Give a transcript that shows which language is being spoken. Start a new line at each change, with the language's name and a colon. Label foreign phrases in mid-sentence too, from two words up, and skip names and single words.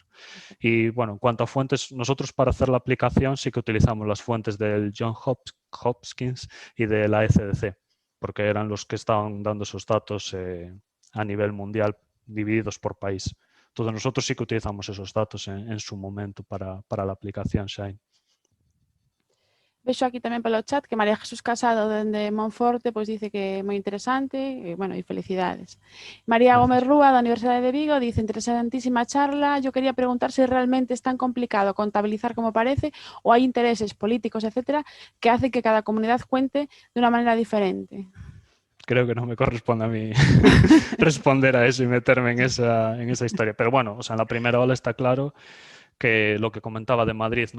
Spanish: Y bueno, en cuanto a fuentes, nosotros para hacer la aplicación sí que utilizamos las fuentes del John Hopkins y de la ECDC, porque eran los que estaban dando esos datos a nivel mundial divididos por país. Entonces nosotros sí que utilizamos esos datos en su momento para la aplicación Shine.
Galician: Vexo aquí tamén pelo chat que María Jesús Casado dende Monforte pois dice que é moi interesante e, bueno, e felicidades. María Gómez
Spanish: Gracias. Rúa da Universidade de Vigo dice: interesantísima charla, yo quería preguntar se realmente es tan complicado contabilizar como parece
Galician: ou hai
Spanish: intereses políticos, etcétera, que hacen que cada comunidad cuente de unha maneira diferente. Creo que no me corresponde a mí responder a eso y meterme en esa historia. Pero bueno, o sea, en la primera ola está claro que lo que comentaba de Madrid, ¿no?